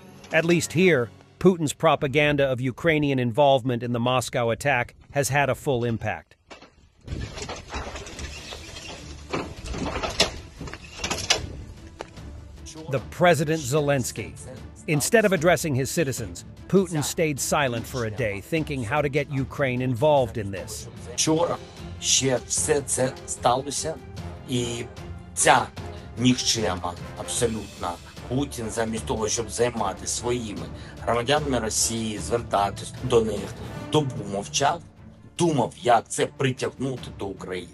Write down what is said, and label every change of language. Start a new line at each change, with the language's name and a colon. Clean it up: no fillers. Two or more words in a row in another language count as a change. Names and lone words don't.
English: At least here, Putin's propaganda of Ukrainian involvement in the Moscow attack has had a full impact. The President Zelensky. Instead of addressing his citizens, Putin stayed silent for a day, thinking how to get Ukraine involved in this.
Ukrainian: Вчора ще все це сталося, і ця нікчема абсолютно Путін, замість того, щоб займатися своїми громадянами Росії, звертатись до них, добу мовчав, думав, як це притягнути до України.